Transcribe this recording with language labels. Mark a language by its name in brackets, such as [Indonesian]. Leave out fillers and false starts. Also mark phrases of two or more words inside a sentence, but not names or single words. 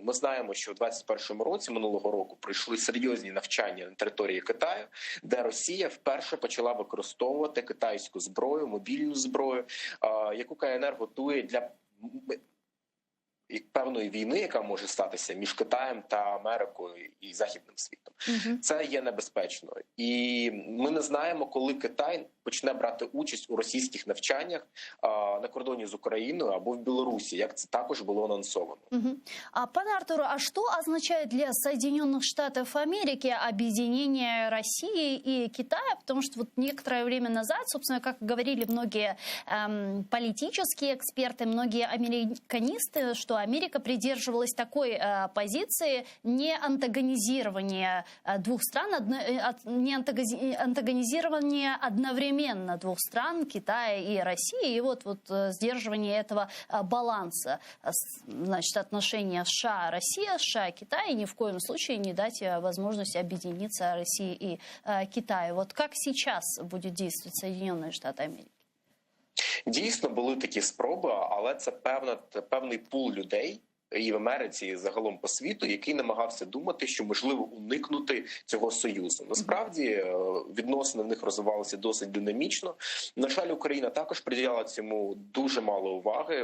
[Ukrainian] Ми знаємо, що у 2021 році, минулого року, пройшли серйозні навчання на території Китаю, де Росія вперше почала використовувати китайську зброю, мобільну зброю, яку КНР готує для певної війни, яка може статися між Китаєм та Америкою і Західним світом. Це є небезпечно. І ми не знаємо, коли Китай почне брати участь у російських навчаннях на кордоні з Україною або в Білорусі, як це також було анонсовано. [Russian] Пане Артуру, а что означает для Соединенных Штатов Америки объединение России и Китая? Потому что вот некоторое время назад, собственно, как говорили многие политические эксперты, многие американисты, что Америка придерживалась такой позиции не антагонизирования двух стран, не антагонизирования одновременно двух стран, Китая и России, и вот сдерживание этого баланса, значит, отношения США-Россия, США-Китай, и ни в коем случае не дать возможности объединиться России и Китаю. Вот как сейчас будет действовать Соединенные Штаты Америки? [Ukrainian] Дійсно, були такі спроби, але це певний пул людей і в Америці, і загалом по світу, який намагався думати, що можливо уникнути цього союзу. Насправді, відносини в них розвивалися досить динамічно. На жаль, Україна також приділяла цьому дуже мало уваги.